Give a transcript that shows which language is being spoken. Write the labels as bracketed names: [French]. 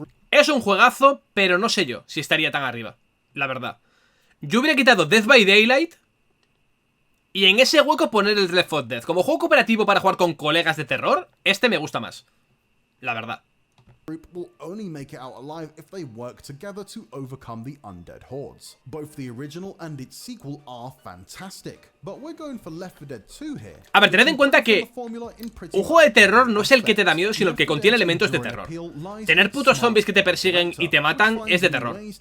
[Spanish] Es un juegazo, pero no sé yo si estaría tan arriba, la verdad. Yo hubiera quitado Death by Daylight y en ese hueco poner el Left 4 Dead. Como juego cooperativo para jugar con colegas de terror, este me gusta más, la verdad. [English] Will only make it out alive if they work together to overcome the undead hordes. Both the original and its sequel are fantastic, but we're going for Left 4 Dead 2 here. [Spanish] A ver, tened en cuenta que un juego de terror no es el que te da miedo, sino el que contiene elementos de terror. Tener putos zombies que te persiguen y te matan es de terror.